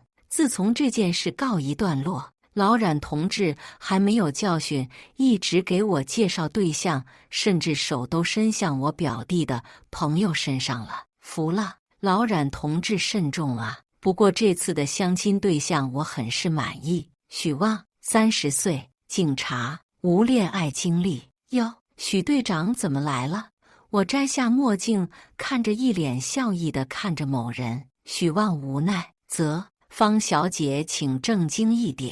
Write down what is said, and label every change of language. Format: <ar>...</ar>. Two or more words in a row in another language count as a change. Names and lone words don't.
<zh>自從這件事告一段落，老冉同志還沒有教訓，一直給我介紹對象，甚至手都伸向我表弟的朋友身上了。服了，老冉同志慎重啊！不過這次的相親對象我很是滿意。許旺，30歲，警察，無戀愛經歷。喲，許隊長怎麼來了？我摘下墨鏡，看着一臉笑意地看着某人。許旺無奈，方小姐請正經一點。</zh>